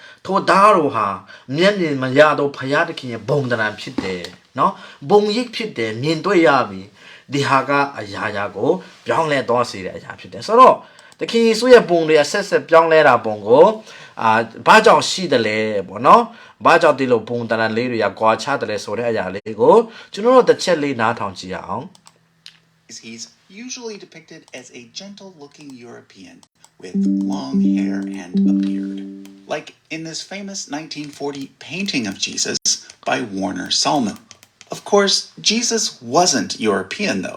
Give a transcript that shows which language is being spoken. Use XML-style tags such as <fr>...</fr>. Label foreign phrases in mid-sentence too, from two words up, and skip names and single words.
<my>ထိုသားတော်ဟာမျက်မြင်မရတော့ဖယားသခင်ရဲ့ဘုံတရံဖြစ်တယ်နော်ဘုံရိပ်ဖြစ်တယ်မြင်တွေ့ရပြီဒီဟာကအရာရာကိုပြောင်းလဲသွားစေတဲ့အရာဖြစ်တယ်ဆိုတော့သခင်ယေရှုရဲ့ဘုံတွေအဆက်ဆက်ပြောင်းလဲတာပုံကိုဘာကြောင့်ရှိတယ်လဲပေါ့နော်ဘာကြောင့်ဒီလိုဘုံတရံလေးတွေကကွာခြားတယ်လဲဆိုတဲ့အရာလေးကိုကျွန်တော်တို့တစ်ချက်လေးနားထောင်ကြည့်အောင်</my> <en>He's usually depicted as a gentle-looking European with long hair and a beard, like in this famous 1940 painting of Jesus by Warner Salmon. Of course, Jesus wasn't European, though.</en>